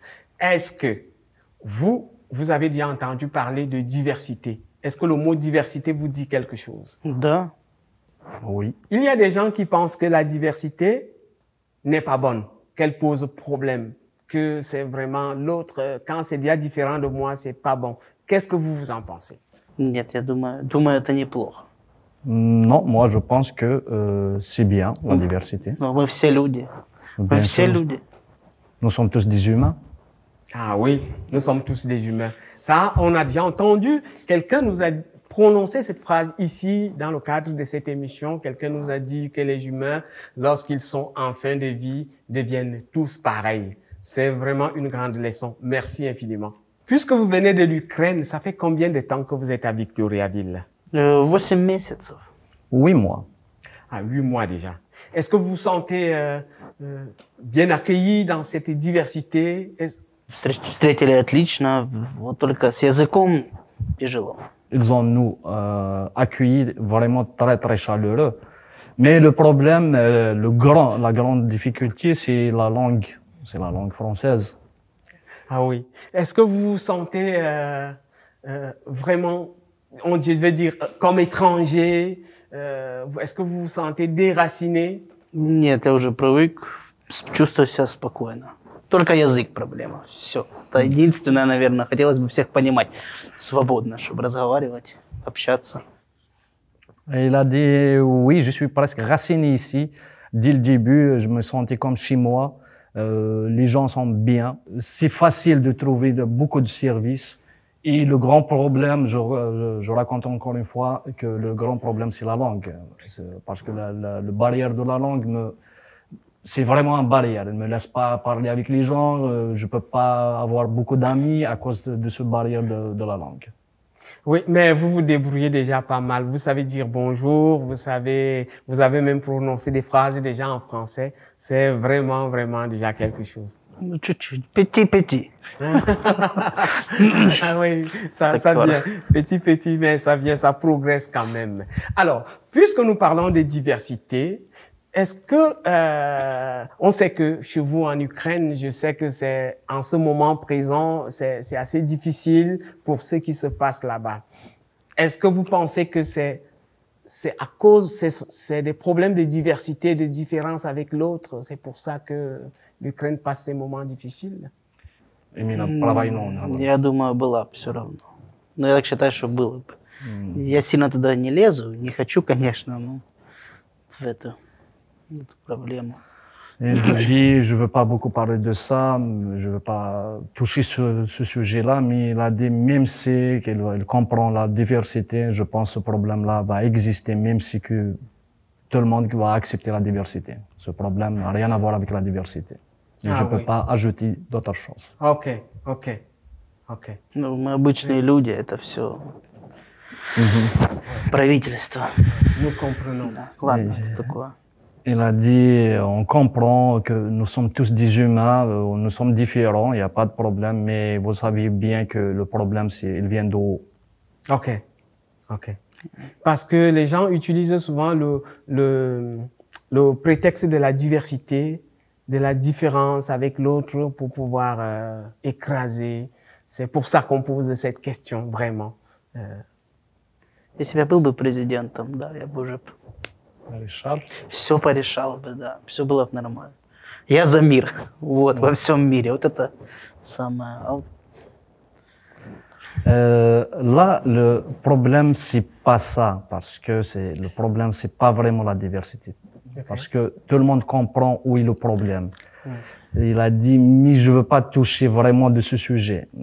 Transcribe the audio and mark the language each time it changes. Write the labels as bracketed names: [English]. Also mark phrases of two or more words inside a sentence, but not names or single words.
[French] Est-ce que vous avez déjà entendu parler de diversité? Est-ce que le mot diversité vous dit quelque chose? [Russian] Да. [French] Oui. Il y a des gens qui pensent que la diversité n'est pas bonne, qu'elle pose problème, que c'est vraiment l'autre, quand c'est déjà différent de moi, c'est pas bon. Qu'est-ce que vous en pensez? [Russian] Нет, я думаю, это неплохо. [French] Non, moi je pense que c'est bien la diversité. [Russian] Но мы все люди. Мы [French] Bien [Russian] все [French] sûr. [Russian] люди. [French] Nous sommes tous des humains. Ah oui, nous sommes tous des humains. Ça, on a déjà entendu. Quelqu'un nous a prononcé cette phrase ici, dans le cadre de cette émission. Quelqu'un nous a dit que les humains, lorsqu'ils sont en fin de vie, deviennent tous pareils. C'est vraiment une grande leçon. Merci infiniment. Puisque vous venez de l'Ukraine, ça fait combien de temps que vous êtes à Victoriaville? [Russian] 8 месяцев. [French] 8 mois. Ah, 8 mois déjà. Est-ce que vous vous sentez bien accueilli dans cette diversité? [Russian] Встретили отлично. Вот только с языком тяжело. [French] Ils ont nous accueillis vraiment très très chaleureux. Mais le problème, la grande difficulté, c'est la langue française. Ah oui. Est-ce que vous vous sentez vraiment, je vais dire, comme étranger? Est-ce que vous vous sentez déraciné? [Russian] Нет, я уже привык. Чувствую себя спокойно. Только язык проблема. Все. Это единственное, наверное. Хотелось бы всех понимать свободно, чтобы разговаривать, общаться. [French] Et il a dit, oui, je suis presque raciné ici. Dès le début, je me sentais comme chez moi. Les gens sont bien. C'est facile de trouver beaucoup de services. Et le grand problème, je raconte encore une fois que le grand problème, c'est la langue. Parce que la barrière de la langue, c'est vraiment une barrière. Elle ne me laisse pas parler avec les gens. Je peux pas avoir beaucoup d'amis à cause de cette barrière de la langue. Oui, mais vous vous débrouillez déjà pas mal. Vous savez dire bonjour, vous avez même prononcé des phrases déjà en français. C'est vraiment, vraiment déjà quelque chose. [Russian] Ну, чуть-чуть. [French] Petit. Ah oui, ça vient. Petit, mais ça vient, ça progresse quand même. Alors, puisque nous parlons de diversité, est-ce que, on sait que chez vous en Ukraine, je sais que c'est, en ce moment présent, c'est assez difficile pour ce qui se passe là-bas. Est-ce que vous pensez que c'est à cause, c'est des problèmes de diversité, de différence avec l'autre? C'est pour ça que l'Ukraine passe ces moments difficiles? [Russian] Именно про войну. Я думаю, была бы все равно. Но я так считаю, что было бы. Я сильно туда не лезу, не хочу, конечно, но в эту проблему. [French] Et je dis, je veux pas beaucoup parler de ça, je veux pas toucher ce sujet-là, mais il a dit, même si qu'il comprend la diversité, je pense que ce problème-là va exister, même si que tout le monde va accepter la diversité. Ce problème n'a rien à voir avec la diversité. Et je peux pas ajouter d'autres choses. Ok. [Russian] Ну, мы обычные люди, это все правительство. [French] Nous comprenons. [Russian] Да. Ладно, это такое. [French] Il a dit, on comprend que nous sommes tous des humains, nous sommes différents, il n'y a pas de problème, mais vous savez bien que le problème, il vient d'en haut. Ok. Parce que les gens utilisent souvent le prétexte de la diversité, de la différence avec l'autre pour pouvoir écraser. C'est pour ça qu'on pose cette question, vraiment. [Russian] Если бы я был бы президентом, да, я бы уже все порешал бы, да, все было бы нормально. Я за мир, вот, во всем мире, вот это самое. [French] Là, le problème, c'est pas ça, parce que le problème, c'est pas vraiment la diversité. Parce que tout le monde comprend où est le problème. Il a dit, mais je veux pas toucher vraiment de ce sujet.